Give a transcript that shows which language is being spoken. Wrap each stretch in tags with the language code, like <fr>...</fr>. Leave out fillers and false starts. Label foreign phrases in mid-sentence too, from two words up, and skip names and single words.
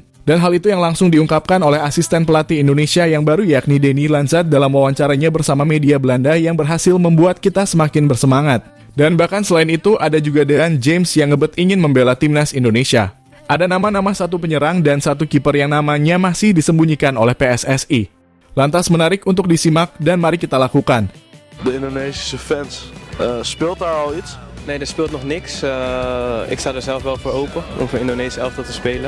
<id>Dan hal itu yang langsung diungkapkan oleh asisten pelatih Indonesia yang baru, yakni Denny Lanzat, dalam wawancaranya bersama media Belanda yang berhasil membuat kita semakin bersemangat. Dan bahkan selain itu ada juga Dean James yang ngebet ingin membela timnas Indonesia. Ada nama-nama satu penyerang dan satu kiper yang namanya masih disembunyikan oleh PSSI. Lantas menarik untuk disimak dan mari kita lakukan.</id> <nl>De Indonesische fans, speelt daar al iets? Nee, er speelt nog niks. Ik sta er zelf wel voor open om voor Indonesië elftal te spelen.</nl>